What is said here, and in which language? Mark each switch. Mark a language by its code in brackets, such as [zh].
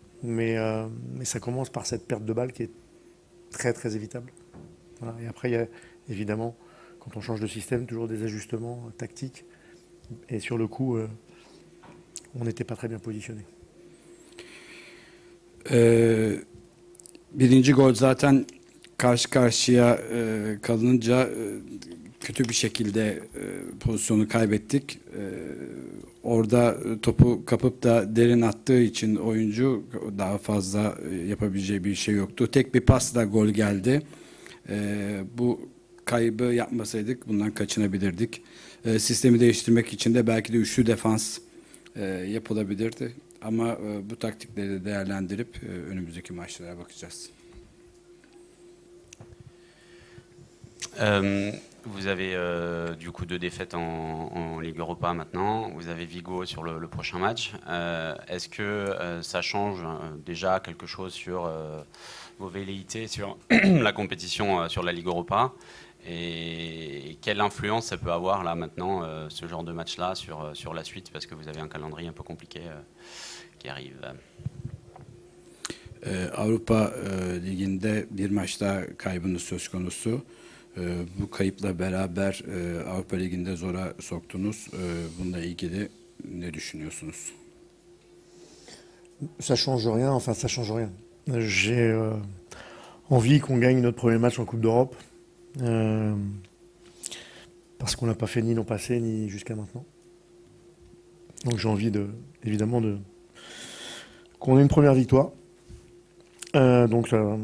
[fr] Mais ça commence par cette perte de balle qui est très, très évitable. Voilà. Et après, il y a évidemment, quand on change de système, toujours des ajustements tactiques. Et sur le coup, on n'était pas très bien positionné. [tr] Birinci gol zaten karşı karşıya kalınca kötü bir şekilde pozisyonu kaybettik. Orada topu kapıp da derin attığı için oyuncu daha fazla yapabileceği bir şey yoktu. Tek bir pasla gol geldi. Bu kaybı yapmasaydık bundan kaçınabilirdik. Sistemi değiştirmek için de belki de üçlü defans yapılabilirdi. Ama bu taktikleri de değerlendirip önümüzdeki maçlara bakacağız. [fr] Vous avez du coup 2 défaites en Ligue Europa maintenant. Vous avez Vigo sur le prochain match. Est-ce que ça change déjà quelque chose sur vos velléités sur la compétition sur la Ligue Europa? Et quelle influence ça peut avoir là maintenant, ce genre de match-là, sur la suite, parce que vous avez un calendrier un peu compliqué qui arrive? [tr] Avrupa Ligi'nde bir maçta kaybınız söz konusu. Bu kayıpla beraber Avrupa Ligi'nde zora soktunuz. Bununla ilgili ne düşünüyorsunuz? [fr] Ça change rien, enfin ça change rien. J'ai envie qu'on gagne notre premier match en Coupe d'Europe. Parce qu'on n'a pas fait ni l'an passé ni jusqu'à maintenant. Donc j'ai envie évidemment qu'on ait une première victoire. Donc